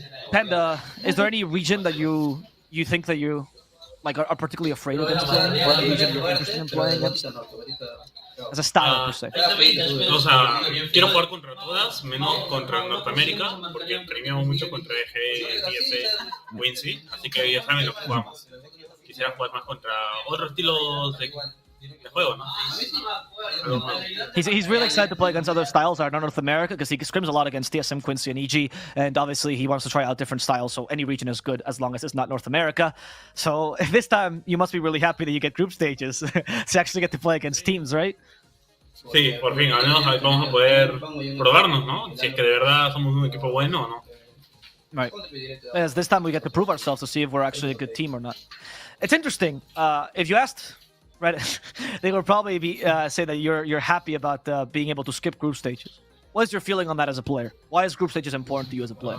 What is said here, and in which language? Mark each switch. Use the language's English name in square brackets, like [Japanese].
[English] Panda, is there any region that you think that you like are particularly afraid against playing? Or any region you're interested in playing against? As a style, per se. [Spanish] O sea, quiero jugar contra todas, menos contra Norteamérica, porque premiamos mucho contra EG, TS, Wincy, así que ya saben lo que jugamos. Quisiera jugar más contra otros estilos juego, ¿no? [English] He's really excited to play against other styles that are not North America because he scrims a lot against TSM, Quincy, and EG, and obviously he wants to try out different styles, so any region is good as long as it's not North America. So this time, you must be really happy that you get group stages to actually get to play against teams, right? [Spanish] Sí, por fin, al menos vamos a poder probarnos, ¿no? Si es que de verdad somos un equipo bueno o no. [English] Right. As this time we get to prove ourselves to see if we're actually a good team or not. It's interesting. If you asked Reddit, they would probably say that you're happy about being able to skip group stages. What is your feeling on that as a player? Why is group stages important to you as a player?